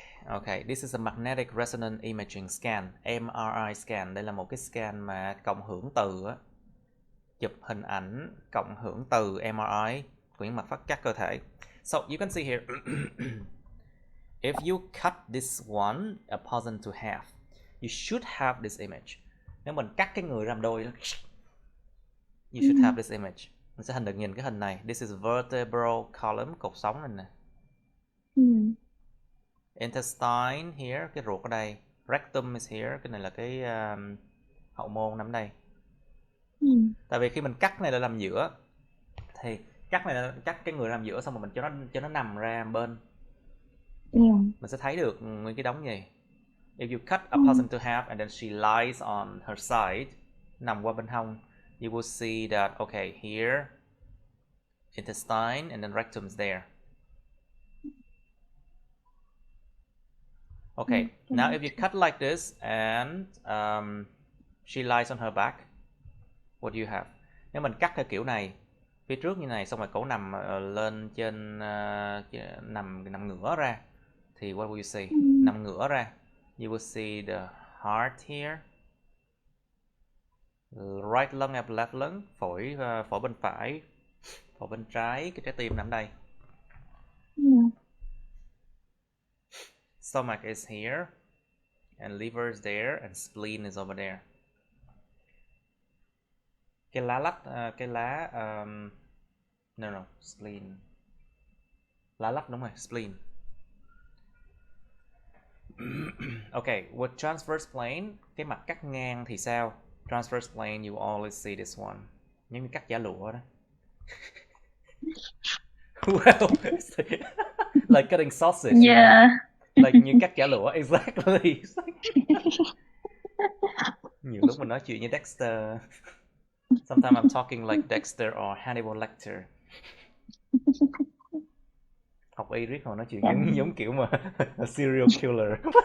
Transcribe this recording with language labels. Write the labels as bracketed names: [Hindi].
[English] Okay, this is a magnetic resonance imaging scan, MRI scan. [Vietnamese] Đây là một cái scan mà cộng hưởng từ á. chụp hình ảnh cộng hưởng từ MRI của những mặt phát cắt cơ thể. [English] So you can see here, if you cut this one a person to half, you should have this image. [Vietnamese] Nếu mình cắt cái người ra làm đôi, [English] you should have this image. [Vietnamese] Mình sẽ được nhìn cái hình này. [English] This is vertebral column, [Vietnamese] cột sống này nè. [English] Intestine here, [Vietnamese] cái ruột ở đây. [English] Rectum is here, [Vietnamese] cái này là cái hậu môn nằm đây. Tại vì khi mình cắt này là làm giữa, thì cắt này là cắt cái người làm giữa xong rồi mình cho nó nằm ra bên. Mình sẽ thấy được nguyên cái đống gì. [English] If you cut a person to half and then she lies on her side, [Vietnamese] nằm qua bên hông, [English] you will see that, okay, here, intestine and then rectum is there. Okay, now if you cut like this and she lies on her back, what do you have? [Vietnamese] Nếu mình cắt theo kiểu này, phía trước như này, xong rồi cổ nằm lên trên, nằm ngửa ra, thì [English] what will you see? [Vietnamese] Nằm ngửa ra, [English] you will see the heart here, right lung and left lung, [Vietnamese] phổi bên phải, phổi bên trái, cái trái tim nằm đây. [English] Stomach is here, and liver is there, and spleen is over there. [Vietnamese] Cái lá no, spleen. Lá lách đúng rồi, spleen. [English] Okay, with transverse plane, [Vietnamese] cái mặt cắt ngang thì sao? [English] Transverse plane, you always see this one. [Vietnamese] Giống như cắt giả lụa đó. [English] Well, like cutting sausage. Yeah. [Vietnamese] Like như cắt giả lụa, exactly. Nhiều lúc mình nói chuyện như Dexter. [English] Sometimes I'm talking like Dexter or Hannibal Lecter. [Vietnamese] Học y riết hồi nói chuyện giống kiểu mà serial killer.